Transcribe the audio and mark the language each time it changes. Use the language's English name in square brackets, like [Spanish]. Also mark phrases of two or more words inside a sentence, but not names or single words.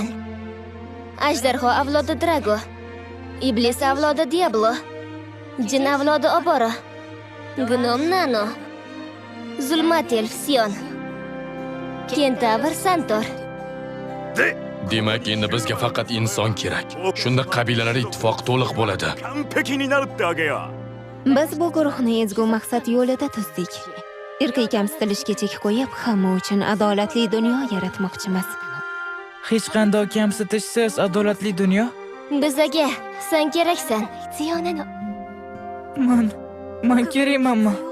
[Uzbek] Ajdarho avlodi Drago. Iblis avlodi Diablo. Jin avlodi Obora. Gnom Nano. Zulmat elf Sion. Kentavr Santor. Demak, endi bizga faqat inson kerak. Shunda qabilalar ittifoqi to'liq bo'ladi. [Japanese] 完璧になるってわけよ。 [Uzbek] Biz bu guruhni ezgu maqsad yo'lida tuzdik. Irqiy kamsitilishga chek qo'yib, hamma uchun adolatli dunyo yaratmoqchimiz. Hech qanday kamsitishsiz adolatli dunyo? Bizaga sen keraksan. Man kerakmanmi?